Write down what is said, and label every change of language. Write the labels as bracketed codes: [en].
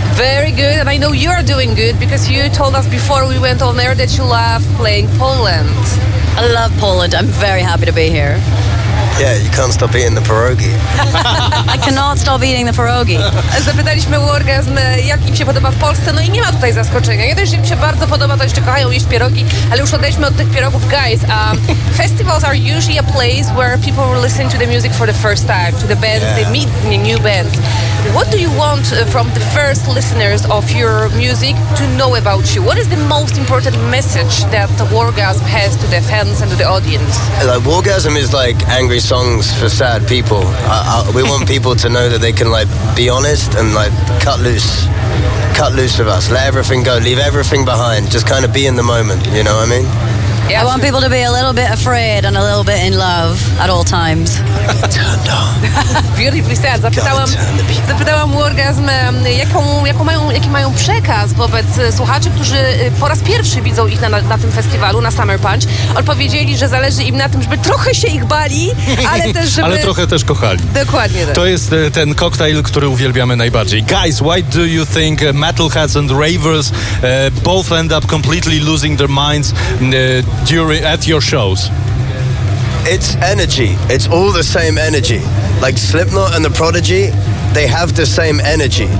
[en] Very good, and I know you're doing good because you told us before we went on air that you love playing Poland. I love Poland. I'm very happy to be here. Yeah, you can't stop eating the pierogi. I cannot stop eating the pierogi. [pl] Zapytaliśmy u Orgazm, jak im się podoba w Polsce, no i nie ma tutaj zaskoczenia. Nie dość, że im się bardzo podoba, to jeszcze kochają jeść pierogi, ale już odejdźmy od tych pierogów. [en] Guys, festivals are usually a place where people listen to the music for the first time, to the bands, yeah. They meet the new bands. What do you want from the first listeners of your music to know about you? What is the most important message that Wargasm has to the fans and to the audience? Like, Wargasm is like angry songs for sad people. We want people to know that they can like be honest and like cut loose with us. Let everything go, leave everything behind. Just kind of be in the moment, you know what I mean? Yeah, I want people to be a little bit afraid and a little bit in love at all times. Turned on. Beautifully said. [pl] Zapytałam Wargasm, jaki mają przekaz wobec słuchaczy, którzy po raz pierwszy widzą ich na tym festiwalu, na Summer Punch. Odpowiedzieli, że zależy im na tym, żeby trochę się ich bali, ale też żeby... ale trochę też kochali. Dokładnie tak. To jest ten koktajl, który uwielbiamy najbardziej. [en] Guys, why do you think metalheads and ravers both end up completely losing their minds at your shows? It's energy. It's all the same energy. Like Slipknot and the Prodigy, they have the same energy.